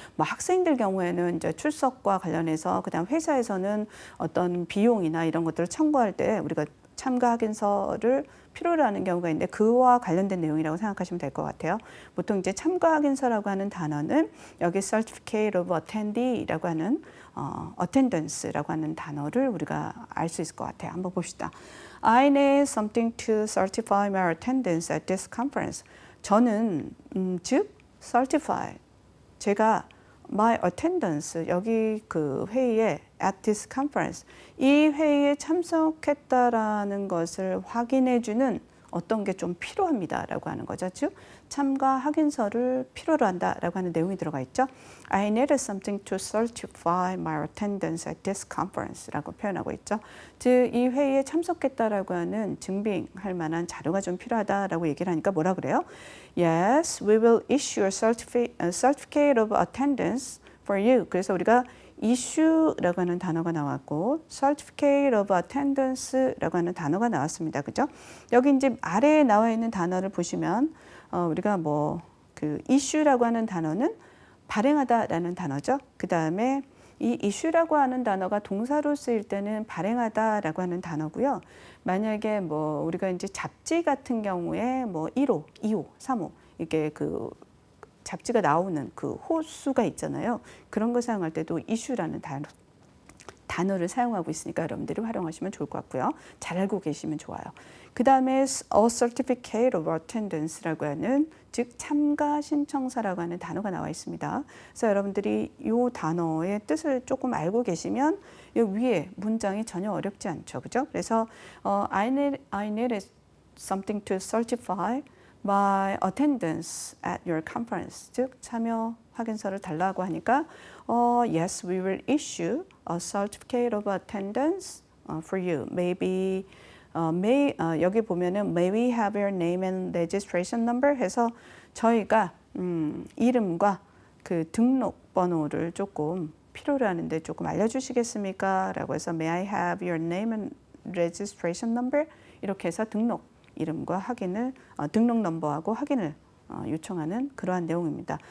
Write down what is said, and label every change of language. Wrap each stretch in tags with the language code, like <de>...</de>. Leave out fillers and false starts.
<ko>뭐 학생들 경우에는 이제 출석과 관련해서 그다음 회사에서는 어떤 비용이나 이런 것들을 청구할 때 우리가 참가 확인서를 필요로 하는 경우가 있는데 그와 관련된 내용이라고 생각하시면 될 것 같아요. 보통 이제 참가 확인서라고 하는 단어는 여기</ko> <en>Certificate of Attendee</en> <ko>라고 하는 attendance라고 하는 단어를 우리가 알 수 있을 것 같아요. 한번 봅시다.</ko> <en>I need something to certify my attendance at this conference.</en> <ko>저는 즉 certify 제가</ko> <en>my attendance</en> <ko>여기 그 회의에</ko> <en>at this conference</en> <ko>이 회의에 참석했다라는 것을 확인해주는 어떤 게 좀 필요합니다라고 하는 거죠. 즉 참가 확인서를 필요로 한다라고 하는 내용이 들어가 있죠.</ko> <en>I needed something to certify my attendance at this conference라고 표현하고 있죠.</en> <ko>즉 이 회의에 참석했다라고 하는 증빙할 만한 자료가 좀 필요하다라고 얘기를 하니까 뭐라 그래요?</ko> <en>Yes, we will issue a certificate of attendance for you.</en> <ko>그래서 우리가 issue라고 하는 단어가 나왔고</ko> <en>certificate of attendance</en> <ko>라고 하는 단어가 나왔습니다. 그죠? 여기 이제 아래에 나와 있는 단어를 보시면 우리가 뭐 그 issue라고 하는 단어는 발행하다라는 단어죠. 그 다음에 이 issue라고 하는 단어가 동사로 쓰일 때는 발행하다라고 하는 단어고요. 만약에 뭐 우리가 이제 잡지 같은 경우에 뭐 1호, 2호, 3호 이게 그 잡지가 나오는 그 호수가 있잖아요. 그런 거 사용할 때도 issue라는 단어를 사용하고 있으니까 여러분들이 활용하시면 좋을 것 같고요. 잘 알고 계시면 좋아요. 그 다음에</ko> <en>a certificate of attendance</en> <ko>라고 하는 즉 참가 신청서라고 하는 단어가 나와 있습니다. 그래서 여러분들이 이 단어의 뜻을 조금 알고 계시면 이 위에 문장이 전혀 어렵지 않죠. 그죠? 그래서</ko> <en>I need something to certify my attendance at your conference.</en> <ko>즉 참여 확인서를 달라고 하니까</ko> <en>yes, we will issue a certificate of attendance for you.</en> <ko>Maybe 여기 보면은</ko> <en>may we have your name and registration number</en> <ko>해서 저희가 이름과 그 등록 번호를 조금 필요로 하는데 조금 알려주시겠습니까? 라고 해서</ko> <en>may I have your name and registration number</en> <ko>이렇게 해서 등록 이름과 확인을 등록 넘버하고 확인을 요청하는 그러한 내용입니다.</ko>